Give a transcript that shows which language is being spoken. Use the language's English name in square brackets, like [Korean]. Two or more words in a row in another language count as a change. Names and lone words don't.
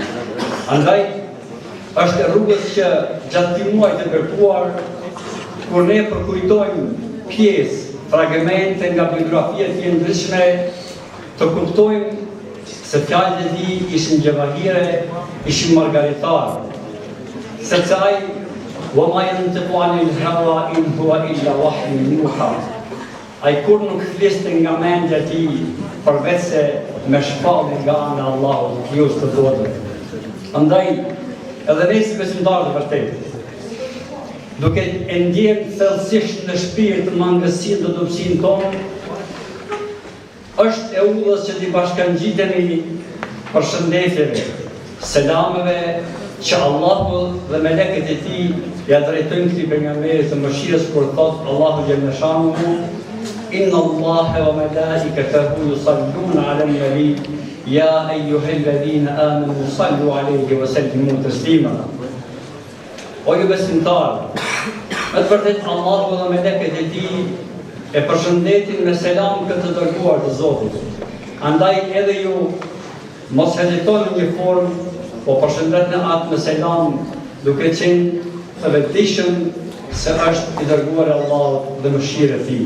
[Albanian] Andaj është rrugës që gjatë këtij muaji të bekuar, kur ne përkujtojmë pjesë, fragmente nga biografia e tij ndryshme, të kuptojmë se fjalët e tij ishin gjevahire, ishin margaritare. Sepse ai [Arabic] وما ينطق عن الهوى إن هو إلا وحي يوحى. [Albanian] Ai kur nuk fliste nga mendja e tij, përveç se me shpallje nga ana e Allahut, krijues të botës. Andaj, edhe ne si besimtarë të vërtetë, duke e ndjerë thellësisht në shpirt mangësinë dhe dobësinë tonë, është e udhës që t'i bashkangjitemi përshëndetjeve, selameve që Allahu dhe melekët e tij ja drejtojnë këtij pejgamberit të mëshirës kur thotë Allahu [Arabic] جل شأنه إن الله وملائكته يصلون على النبي يا أيها الذين آمنوا صلوا عليه وسلموا تسليما. [Albanian] O ju besimtarë, me të vërtetë Allahu dhe melekët e tij e përshëndetin me selam këtë të dërguar të Zotit. Andaj edhe ju mos hezitoni në një formë, po përshëndetni atë me selam duke qenë të vetëdijshëm se është i dërguar Allahut dhe mëshira e tij.